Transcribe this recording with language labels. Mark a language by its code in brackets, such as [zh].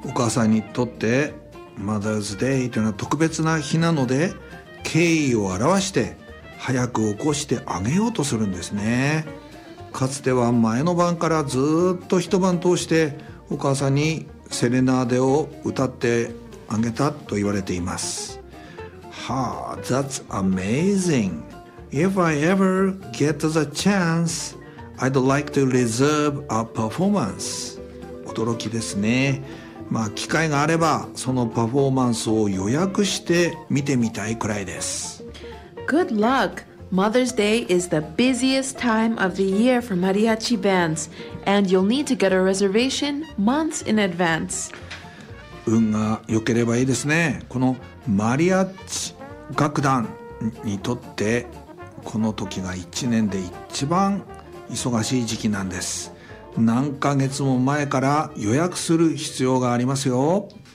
[ja] お母さんにとってマザーズデイというのは特別な日なので、敬意を表して早く起こしてあげようとするんですね。かつては前の晩からずっと一晩通してお母さんにセレナーデを歌ってあげたと言われています。 [en] はあ、That's amazing. If I ever get the chance, I'd like to reserve a performance. [ja] 驚きですね。まあ機会があればそのパフォーマンスを予約して見てみたいくらいです。 [en] Good luck! Mother's Day is the busiest time of the year for mariachi bands, and you'll need to get a reservation months in advance. [ja] 運が良ければいいですね。このマリアッチ楽団にとってこの時が1年で一番忙しい時期なんです。何ヶ月も前から予約する必要がありますよ。